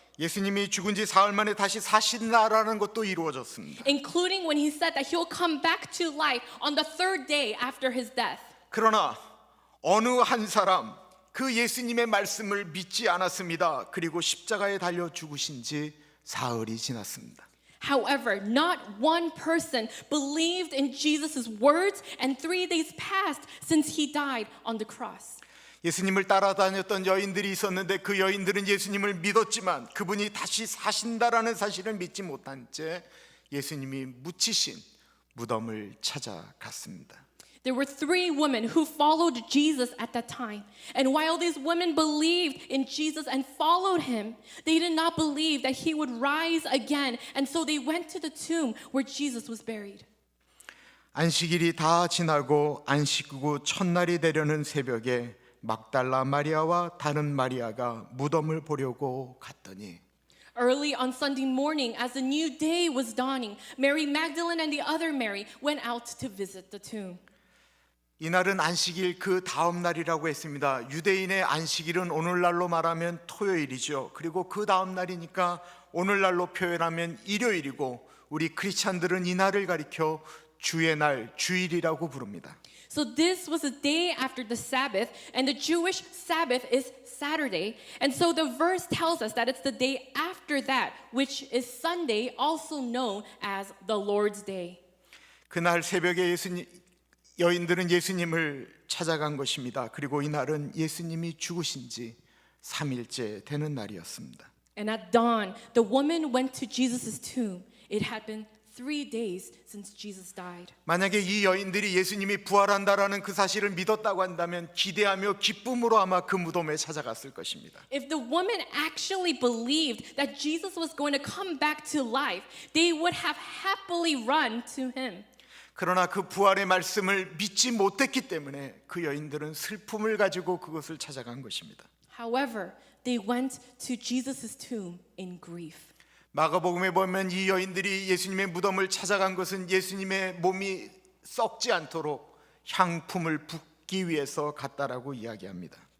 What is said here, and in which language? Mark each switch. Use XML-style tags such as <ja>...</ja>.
<ko>예수님이 죽은 지 사흘 만에 다시 사신다라는 것도 이루어졌습니다.</ko> <en>Including when he said that he'll come back to life on the 3rd day after his death.</en> <ko>그러나 어느 한 사람 그 예수님의 말씀을 믿지 않았습니다. 그리고 십자가에 달려 죽으신 지 사흘이 지났습니다.</ko> <en>However, not one person believed in Jesus' words, and 3 days passed since he died on the cross.</en> <ko>예수님을 따라다녔던 여인들이 있었는데 그 여인들은 예수님을 믿었지만 그분이 다시 사신다라는 사실을 믿지 못한 채 예수님이 묻히신 무덤을 찾아갔습니다.</ko> <en>There were 3 women who followed Jesus at that time. And while these women believed in Jesus and followed him, they did not believe that he would rise again. And so they went to the tomb where Jesus was buried.</en> <ko>안식일이 다 지나고 안식 후 첫날이 되려는 새벽에 막달라 마리아와 다른 마리아가 무덤을 보려고 갔더니</ko> <en>Early on Sunday morning, as the new day was dawning, Mary Magdalene and the other Mary went out to visit the tomb.</en> <ko>이날은 안식일 그 다음 날이라고 했습니다. 유대인의 안식일은 오늘날로 말하면 토요일이죠. 그리고 그 다음 날이니까 오늘날로 표현하면 일요일이고 우리 크리스찬들은 이 날을 가리켜 주의 날, 주일이라고 부릅니다.</ko> <en>So this was a day after the Sabbath, and the Jewish Sabbath is Saturday. And so the verse tells us that it's the day after that, which is Sunday, also known as the Lord's Day.</en> <ko>그날 새벽에 여인들은 예수님을 찾아간 것입니다. 그리고 이날은 예수님이 죽으신 지 3일째 되는 날이었습니다.</ko> <en>And at dawn, the woman went to Jesus' tomb. It had been 3 days since Jesus died.</en> <ko>만약에 이 여인들이 예수님이 부활한다라는 그 사실을 믿었다고 한다면 기대하며 기쁨으로 아마 그 무덤에 찾아갔을 것입니다.</ko> <en>If the woman actually believed that Jesus was going to come back to life, they would have happily run to him.</en> <ko>그러나 그 부활의 말씀을 믿지 못했기 때문에 그 여인들은 슬픔을 가지고 그것을 찾아간 것입니다.</ko> <en>However, they went to Jesus' tomb in grief.</en> <ko>마가복음에 보면 이 여인들이 예수님의 무덤을 찾아간 것은 예수님의 몸이 썩지 않도록 향품을 붓기 위해서 갔다라고 이야기합니다.</ko>